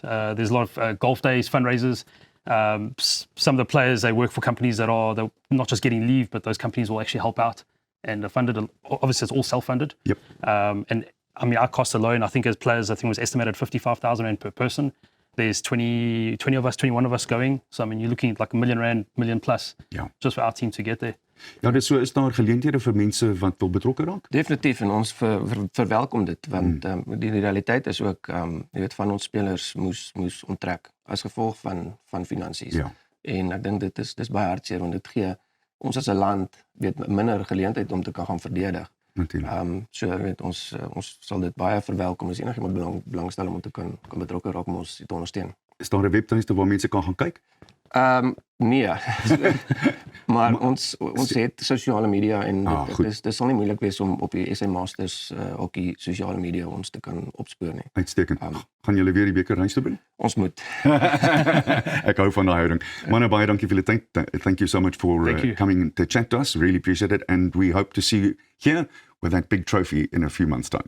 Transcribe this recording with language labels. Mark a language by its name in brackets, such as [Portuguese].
[English] There's a lot of golf days, fundraisers. Some of the players, they work for companies they're not just getting leave, but those companies will actually help out and are funded. Obviously, it's all self-funded. Yep. And I mean, our cost alone, I think as players, I think was estimated 55,000 Rand per person. There's 21 of us going. So, I mean, you're looking at like R1 million plus just for our team to get there. [Afrikaans] Ja, dis so is daar geleenthede vir mense wat wil betrokke raak? Definitief, en ons verwelkom dit, want die realiteit is ook, jy weet, van ons spelers moes onttrek as gevolg van finansies. Ja. En ek dink dit is baie hartseer, want dit gee ons as 'n land weet minder geleentheid om te kan gaan verdedig. Natuurlijk. So weet ons sal dit baie verwelkom as enigiemand belangstel om te kan betrokke raak om ons te ondersteun. Is daar 'n webtuiste waar mense kan gaan kyk? Nee. Maar ons het sosiale media en dit sal nie moeilik wees om op die SA Masters hockey sosiale media ons te kan opspoor nie. Uitstekend. Gaan julle weer die beker huis toe bring? Ons moet. Ek hou van daai houding. Manne, baie dankie vir julle tyd. [English] Thank you so much for coming to chat to us. Really appreciate it, and we hope to see you here with that big trophy in a few months' time.